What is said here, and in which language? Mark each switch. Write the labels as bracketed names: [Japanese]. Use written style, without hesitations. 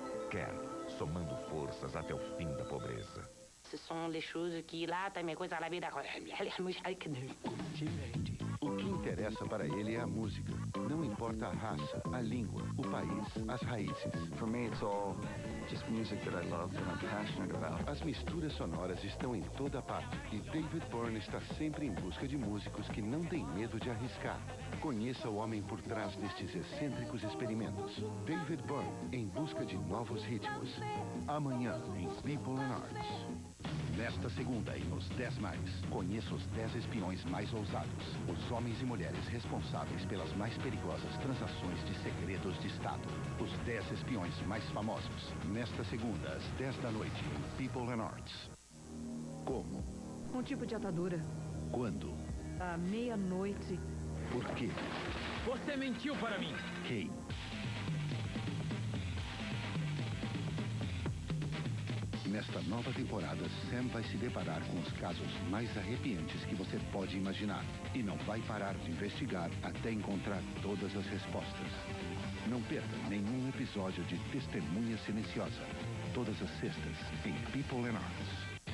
[Portuguese] Care, somando forças até o fim da pobreza. Ce sont les choses qui latam e coisa lá vida. O que interessa para ele é a música. Não importa a raça, a língua, o país, as raízes. [English] For me, it's all just music that I love, that I'm passionate about. [Portuguese] As misturas sonoras estão em toda parte e David Byrne está sempre em busca de músicos que não têm medo de arriscar. Conheça o homem por trás destes excêntricos experimentos. David Byrne, em busca de novos ritmos. Amanhã, em People and Arts. Nesta segunda, em Os 10 Mais, conheça os 10 espiões mais ousados. Os homens e mulheres responsáveis pelas mais perigosas transações de segredos de Estado. Os 10 espiões mais famosos. Nesta segunda, às 10 da noite, em People and Arts. Como? Um tipo de atadura. Quando? À meia-noite. Por quê? Você mentiu para mim. Quem? Nesta nova temporada, Sam vai se deparar com os casos mais arrepiantes que você pode imaginar. E não vai parar de investigar até encontrar todas as respostas. Não perca nenhum episódio de Testemunha Silenciosa. Todas as sextas, em People and Arts.